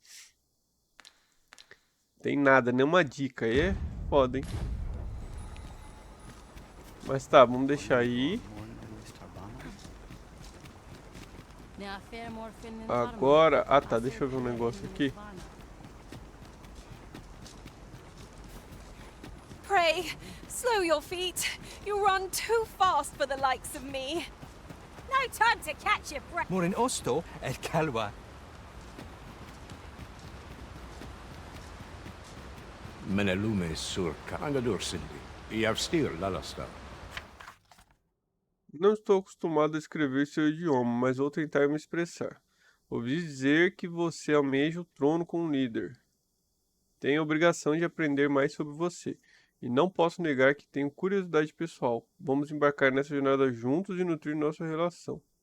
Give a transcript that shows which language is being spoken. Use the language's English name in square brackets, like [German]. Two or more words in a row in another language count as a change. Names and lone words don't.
[Portuguese] Tem nada, nenhuma dica. Aí é foda, hein? Mas tá, vamos deixar aí. Agora... Ah tá, deixa eu ver um negócio aqui. [English] Pray, slow your feet. You run too fast for the likes of me. No time to catch your breath. Morin osto et calwa. Menelume sur carangadur sindi. E avstir lalasta. [Portuguese] Não estou acostumado a escrever seu idioma, mas vou tentar me expressar. Ouvi dizer que você almeja o trono como líder. Tenho a obrigação de aprender mais sobre você. E não posso negar que tenho curiosidade pessoal. Vamos embarcar nessa jornada juntos e nutrir nossa relação.